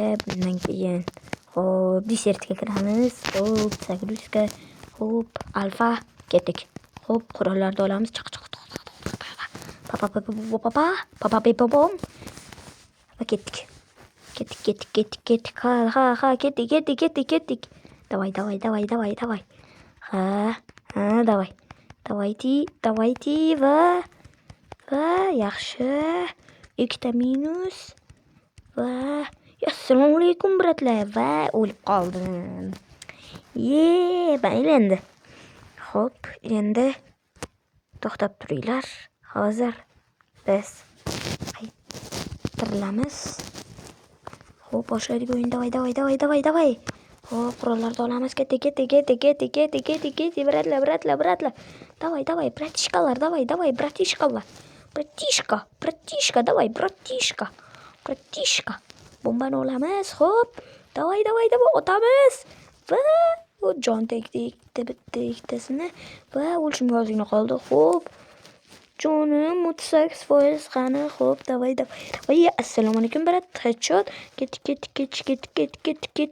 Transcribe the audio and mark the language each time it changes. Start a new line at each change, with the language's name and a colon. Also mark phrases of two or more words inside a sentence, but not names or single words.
Uzbek: Bundan keyin xo'p, desertga kiramiz. Xo'p, Sagruska, xo'p, alfa ketdik. Xo'p, qurollarni olamiz. Chiq. Papa. Va ketdik. Ketdik. Ha, ketdik.
Russian: Давай. Ha, давай.
Uzbek: Давайте va yaxshi. Ikkita minus va assalomu alaykum bratlar va o'lib qoldim. Mayli endi. Xo'p, endi to'xtab turinglar. Hozir biz qaytarilamiz. Xo'p, boshladik o'yin. Давай. Xo'p, qurollarni olamiz. Ketdik. Bratlar.
Russian: Давай, братишкалар, давай, братишкалар. Братишка, давай, братишка.
Uzbek: Bombani olamiz. Xo'p, давай, otamiz. Va jon tegdi bitta ikkitasini va o'lishimga ozgina qoldi. Xo'p, jonim 38% qani. Xo'p, давай. Assalomu alaykum brat. Headshot. Ket.